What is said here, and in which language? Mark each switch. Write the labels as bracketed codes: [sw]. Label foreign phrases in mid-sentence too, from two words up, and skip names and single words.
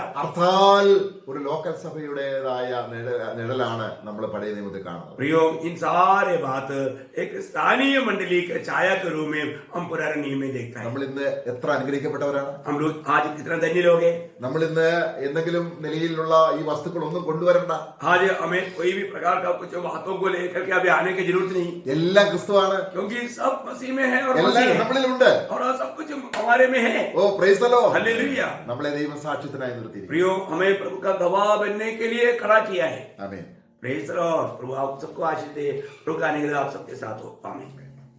[ml] അർത്ഥാൽ ഒരു ലോക്കൽ സഭയുടേതായ നിഴലാണ് നമ്മൾ പഴയ നിയമത്തിൽ കാണുന്നത്. [hi] प्रियो, इन सारे बात एक स्थानीय मंडली के छाया के रूप में हम पुराने नियम में देखते हैं। [ml] നമ്മൾ ഇന്ന് എത്ര അനുഗ്രഹിക്കപ്പെട്ടവരാണ്. [hi] हम लोग आज कितना धन्य लोग हैं। [ml] നമ്മൾ ഇന്ന് എന്തെങ്കിലും നിലയിലുള്ള ഈ വസ്തുക്കൾ ഒന്നും കൊണ്ടുവരണ്ട. [hi] आज हमें कोई भी प्रकार का कुछ बातों को लेकर के अभी आने की जरूरत नहीं, [ml] എല്ലാം ക്രിസ്തുവാണ്, [hi] क्योंकि सब मसीह में है और [ml] എല്ലാം [hi] मसीह है [ml] നമ്മളിലുണ്ട്. [hi] और सब कुछ हमारे में है। [en] O praise the Lord. [hi] हालेलुया। [ml] നമ്മളെ ദൈവസാക്ഷ്യത്തിനായി നിർത്തിയിരിക്കുന്നു. [hi] प्रियो, हमें प्रभु का गवाह बनने के लिए खड़ा किया है। [ml] ആമേൻ. [en] Praise the Lord. [hi] प्रभु आप सबको आशीष दे। प्रभु का अनुग्रह आप सबके साथ हो। आमीन।